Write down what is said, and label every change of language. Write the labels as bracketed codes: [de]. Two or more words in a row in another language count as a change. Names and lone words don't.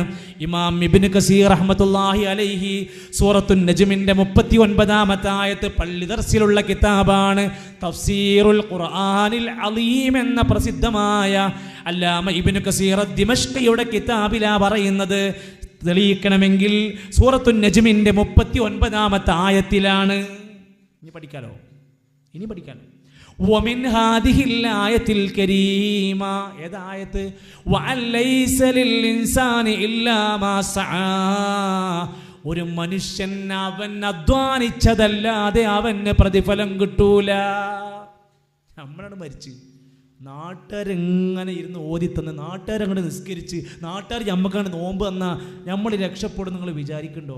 [ml] ഇമാം ഇബ്നു കസീർ [ar] رحمة الله عليه [ml] സൂറത്തുൻ നജ്മിന്റെ 39-ാമത്തെ ആയത്ത് പള്ളി ദർസിലുള്ള കിതാബാണ്. തഫ്സീറുൽ ഖുർആനിൽ അലീം എന്ന പ്രസിദ്ധമായ അല്ലാമ ഇബ്നു കസീർ ദിമശ്കിയുടെ കിതാബിലാ പറയുന്നത്. തെളിയിക്കണമെങ്കിൽ സൂറത്തുൻ നജ്മിന്റെ 39-ാമത്തെ ആയത്തിലാണ്. ഇനി പഠിക്കാലോ? [ar] ومن هذه الآية الكريمة ഏതായത്? وَلَيْسَ لِلْإِنسَانِ إِلَّا مَا سَعَى, [ml] ഒരു മനുഷ്യൻ അവൻ അധ്വാനിച്ചതല്ലാതെ അവന് പ്രതിഫലം കിട്ടൂല. നമ്മളാണ് മരിച്ച് നാട്ടുകാരെങ്ങനെ ഇരുന്ന് ഓതിത്തന്ന്, നാട്ടുകാരങ്ങോട്ട് നിസ്കരിച്ച്, നാട്ടുകാർ നമ്മക്കാണ് നോമ്പ് തന്നാൽ നമ്മൾ രക്ഷപ്പെടും നിങ്ങൾ വിചാരിക്കണ്ടോ?